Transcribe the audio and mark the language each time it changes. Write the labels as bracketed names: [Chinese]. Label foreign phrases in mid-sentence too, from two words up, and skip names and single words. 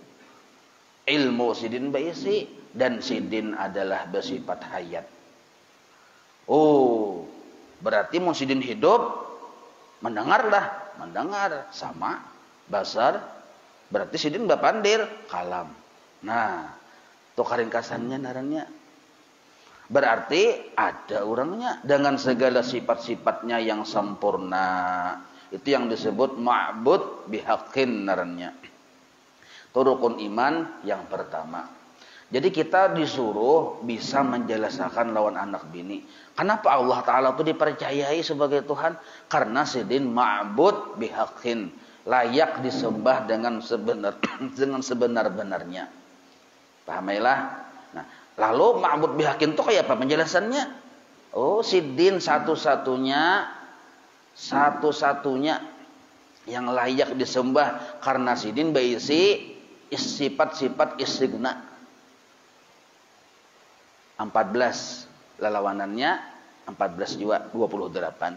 [Banjar] Ilmu sidin baisi. [Indonesian] Dan sidin adalah bersifat hayat. Oh, berarti mun sidin hidup, mendengarlah. [Banjar] Mendengar sama basar. Berarti sidin bapandir kalam. Nah, itu karingkasannya narannya. [Indonesian] Berarti ada orangnya dengan segala sifat-sifatnya yang sempurna. [Banjar] Itu yang disebut [Arabic] ma'bud bihaqqin [Banjar] narannya. [Indonesian] Itu rukun iman yang pertama. Jadi kita disuruh bisa menjelaskan lawan anak bini. Kenapa Allah Ta'ala itu dipercayai sebagai Tuhan? Karena sidin [Arabic] ma'bud bihaqqin. [Indonesian] Layak disembah dengan sebenar-benarnya. Pahamilah? Nah, lalu [Arabic] ma'bud bihaqqin [Indonesian] itu kayak apa penjelasannya? Oh, sidin satu-satunya yang layak disembah karena sidin berisi sifat-sifat istighna. 14 lalawanannya, 14 juga 28.